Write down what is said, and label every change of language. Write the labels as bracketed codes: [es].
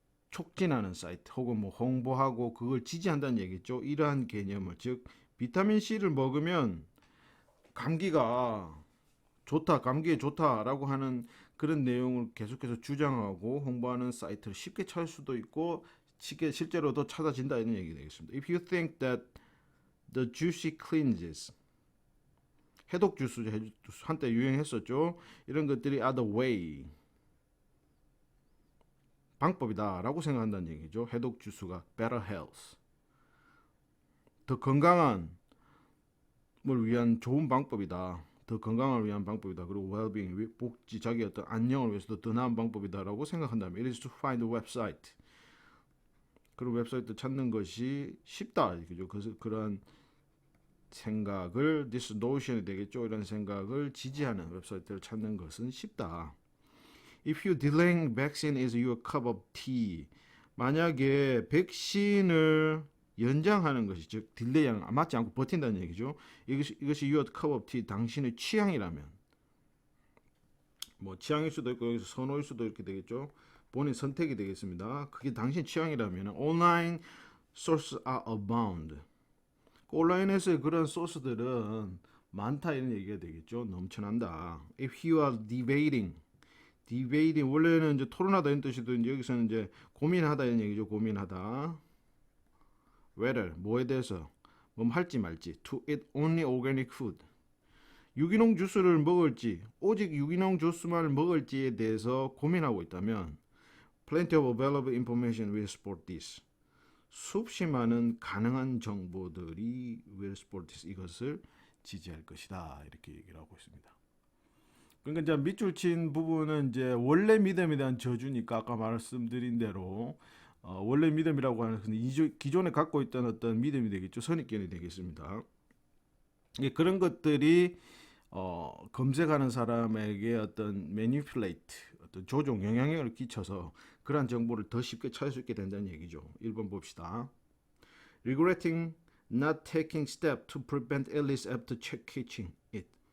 [ko] 촉진하는 사이트 혹은 뭐 홍보하고 그걸 지지한다는 얘기죠. 이러한 개념을 즉 비타민 C를 먹으면 감기가 좋다, 감기에 좋다라고 하는 그런 내용을 계속해서 주장하고 홍보하는 사이트를 쉽게 찾을 수도 있고 실제로도 찾아진다 이런 얘기 되겠습니다. [en] If you think that the juicy cleanses [ko] 해독 주스 한때 유행했었죠. 이런 것들이 [en] are the way [ko] 방법이다라고 생각한다는 얘기죠. 해독 주스가 [en] better health [ko] 더 건강한 뭘 위한 좋은 방법이다. 더 건강을 위한 방법이다. 그리고 well-being, 복지, 자기 어떤 안녕을 위해서도 더 나은 방법이다라고 생각한다면 [en] it is to find a website. [ko] 그런 웹사이트 찾는 것이 쉽다. 그죠? 그런 생각을 [en] this notion [ko] 이 되겠죠. 이런 생각을 지지하는 웹사이트를 찾는 것은 쉽다. [en] If you delaying vaccine is your cup of tea. [ko] 만약에 백신을 연장하는 것이 즉 딜레이 맞지 않고 버틴다는 얘기죠. 이것이 [en] your cup of tea [ko] 당신의 취향이라면 뭐 취향일 수도 있고 여기서 선호일 수도 이렇게 되겠죠. 본인 선택이 되겠습니다. 그게 당신 취향이라면 [en] online sources are abound. [ko] 온라인에서의 그런 소스들은 많다 이런 얘기가 되겠죠. 넘쳐난다. [en] If you are debating [ko] 원래는 이제 토론하다 이런 뜻이도 이제 여기서는 이제 고민하다 이런 얘기죠. 고민하다. whether 뭐에 대해서 뭐 할지 말지 [en] to eat only organic food [ko] 유기농 주스를 먹을지 오직 유기농 주스만 먹을지에 대해서 고민하고 있다면 [en] plenty of available information will support this [ko] 수없이 많은 가능한 정보들이 will support this 이것을 지지할 것이다 이렇게 얘기를 하고 있습니다. 그러니까 이제 밑줄 친 부분은 이제 원래 믿음에 대한 저주니까 아까 말씀드린 대로 원래 믿음이라고 하는 기존에 갖고 있던 어떤 믿음이 되겠죠. 선입견이 되겠습니다. 그런 것들이 검색하는 사람에게 어떤 manipulate, 어떤 조종, 영향력을 끼쳐서 그러한 정보를 더 쉽게 찾을 수 있게 된다는 얘기죠. 1번 봅시다. [en] Regretting not taking steps to prevent illness after catching it.